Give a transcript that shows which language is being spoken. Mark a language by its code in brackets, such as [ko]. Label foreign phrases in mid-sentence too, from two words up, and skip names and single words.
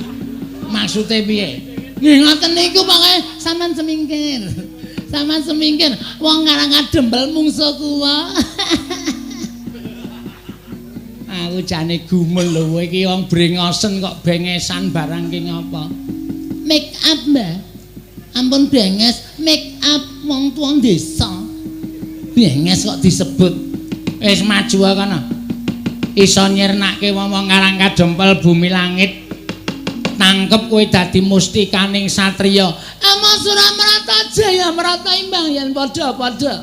[jv] Maksude piye? Nggih ngoten niku pokoke sampean semingkir. Sampeyan semingkir wong Karang Kadempel mungsuh kuwa. Aku jane gumul lho kowe iki wong brengosen kok bengesan barang ki ngapa? [en] Make up, [jv] Mbah. Ampun benges, [en] make up [jv] wong tuwa desa. Benges kok disebut. Wis maju kono. Iso nyirnake wong-wong Karang Kadempel bumi langit. Tangkep kowe dadi mustikaning satriya. Ama Suramarata Jaya Marata imbang yen padha-padha.